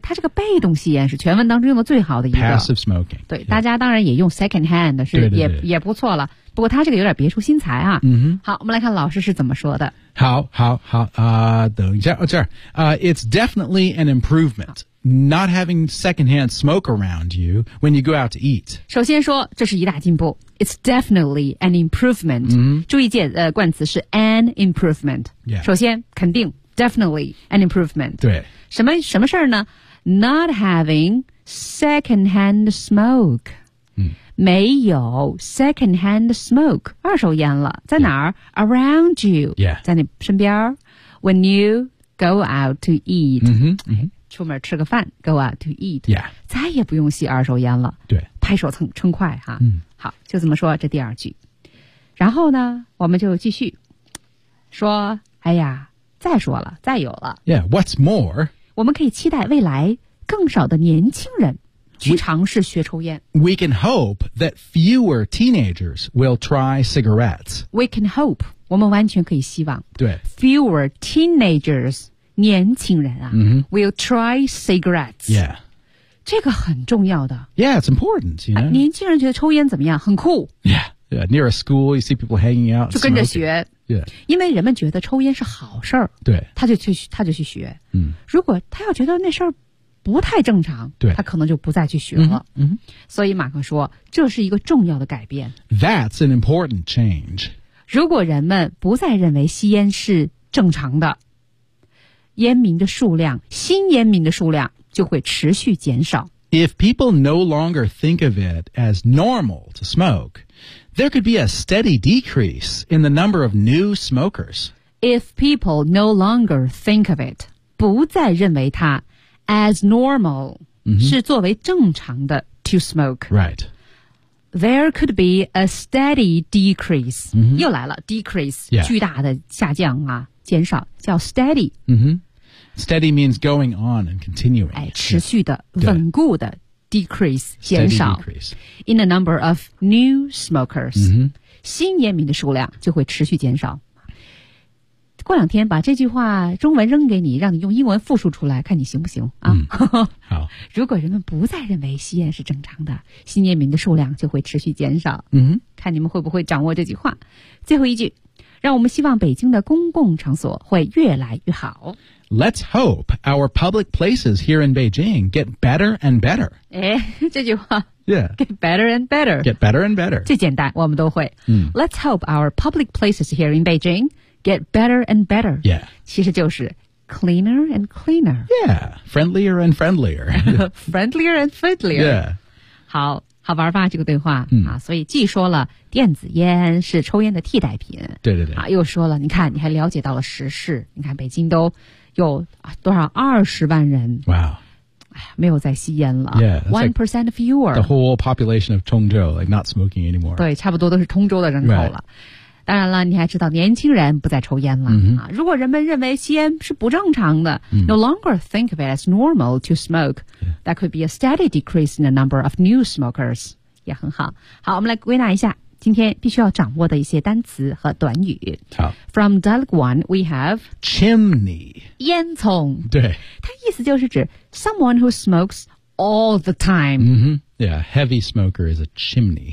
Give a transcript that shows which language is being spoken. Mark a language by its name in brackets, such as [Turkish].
[Chinese] 它这个被动吸烟是全文当中用的最好的一个 [English] passive smoking. [Chinese] 对、yeah. 大家当然也用 secondhand, 是对对对也不错了不过它这个有点别出心裁啊。嗯哼好我们来看老师是怎么说的。好好好等一下、oh, 这儿、 [English] it's definitely an improvement. Not having secondhand smoke around you when you go out to eat. [Chinese] 首先说这是一大进步 [English] It's definitely an improvement.、 Mm-hmm. [Chinese] 注意键冠词是 an improvement.、 [English] Yeah. [Chinese] 首先肯定 [English] definitely an improvement. [Chinese] 对。什么事儿呢 [English] Not having secondhand smoke.、 Mm. [Chinese] 没有 [English] secondhand smoke. [Chinese] 二手烟了在哪儿、 [English] yeah. Around you.、 Yeah. [Chinese] 在你身边 [English] When you go out to eat. Mm-hmm. Mm-hmm. [Chinese] 出门吃个饭 [English] go out to eat、 yeah. [Chinese] 再也不用吸二手烟了对拍手称快、啊嗯、好就这么说这第二句然后呢我们就继续说哎呀再说了再有了 [English] yeah what's more [Chinese] 我们可以期待未来更少的年轻人去尝试学抽烟 [English] we can hope that fewer teenagers will try cigarettes we can hope [Chinese] 我们完全可以希望对 [English] fewer teenagers [Chinese] 年轻人啊、 mm-hmm. [English] will try cigarettes. Yeah. [Chinese] 这个很重要的。 [English] Yeah, it's important, you know.、 [Chinese] 啊、年轻人觉得抽烟怎么样？很酷。 [English] Yeah, yeah. Near a school, you see people hanging out. [Chinese] 就跟着学。 [English] Yeah. [Chinese] 因为人们觉得抽烟是好事儿。对。他就去学。嗯。如果他要觉得那事儿不太正常，对，他可能就不再去学了。嗯、mm-hmm. mm-hmm. 所以马克说，这是一个重要的改变。 [English] That's an important change. [Chinese] 如果人们不再认为吸烟是正常的，烟民的数量，新烟民的数量就会持续减少。 [English] If people no longer think of it as normal to smoke, there could be a steady decrease in the number of new smokers. If people no longer think of it, [Chinese] 不再认为它 [English] as normal,、 mm-hmm. [Chinese] 是作为正常的 [English] to smoke. Right. There could be a steady decrease.、 Mm-hmm. [Chinese] 又来了 decrease,、 [English] yeah. [Chinese] 巨大的下降啊。减少叫 steady、 [English] mm-hmm. steady means going on and continuing、 [Chinese] 哎、持续的稳固的 decrease 减少 [English] decrease. in the number of new smokers、 mm-hmm. [Chinese] 新烟民的数量就会持续减少过两天把这句话中文扔给你让你用英文复述出来看你行不行、啊 mm. 好如果人们不再认为吸烟是正常的新烟民的数量就会持续减少、 mm-hmm. 看你们会不会掌握这句话最后一句让我们希望北京的公共场所会越来越好。 [English] Let's hope our public places here in Beijing get better and better. [Chinese] 哎，这句话。 [English] Yeah. Get better and better. Get better and better. [Chinese] 最简单，我们都会。嗯。 [English] Let's hope our public places here in Beijing get better and better. Yeah. [Chinese] 其实就是 [English] cleaner and cleaner. Yeah. Friendlier and friendlier. friendlier and friendlier. Yeah. [Chinese] 好。好玩吧这个对话、嗯、啊所以既说了电子烟是抽烟的替代品对对对啊又说了你看你还了解到了时事你看北京都有多少20万人哇、 wow. 没有在吸烟了 [English] 1% of fewer the whole population of 通州 like not smoking anymore [Chinese] 对差不多都是通州的人口了、 [English] right. [Chinese] 当然了你还知道年轻人不再抽烟了、 mm-hmm. 啊如果人们认为吸烟是不正常的、 mm-hmm. [English] no longer think of it as normal to smokeThat could be a steady decrease in the number of new smokers. [Chinese] 也很好。好，我们来归纳一下今天必须要掌握的一些单词和短语。好。 [English] From dialogue one, we have chimney. [Chinese] 烟囱。对。它意思就是指 [English] someone who smokes all the time. Mm-hmm. Yeah, heavy smoker is a chimney.